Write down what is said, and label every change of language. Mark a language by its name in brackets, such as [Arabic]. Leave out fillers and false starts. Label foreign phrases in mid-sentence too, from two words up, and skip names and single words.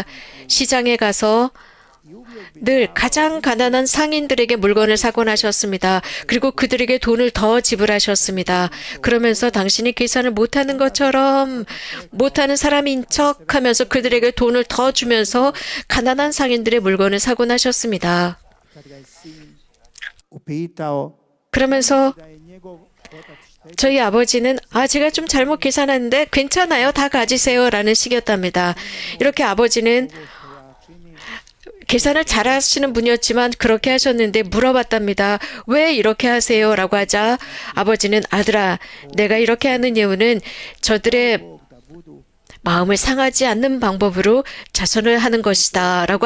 [Korean] 시장에 가서 늘 가장 가난한 상인들에게 물건을 사곤 하셨습니다. 그리고 그들에게 돈을 더 지불하셨습니다. 그러면서 당신이 계산을 못하는 것처럼 못하는 사람인 척하면서 그들에게 돈을 더 주면서 가난한 상인들의 물건을 사곤 하셨습니다. [Croatian] kad ga je sin upitao [Korean] 그러면서 [Croatian] da je njegov otac [Korean] 저희 아버지는 제가 좀 잘못 계산했는데 괜찮아요. 다 가지세요. 라는 식이었답니다. 이렇게 아버지는 계산을 잘하시는 분이었지만 그렇게 하셨는데 물어봤답니다. 왜 이렇게 하세요? 라고 하자 아버지는 아들아, 내가 이렇게 하는 이유는 저들의 마음을 상하지 않는 방법으로 자선을 하는 것이다.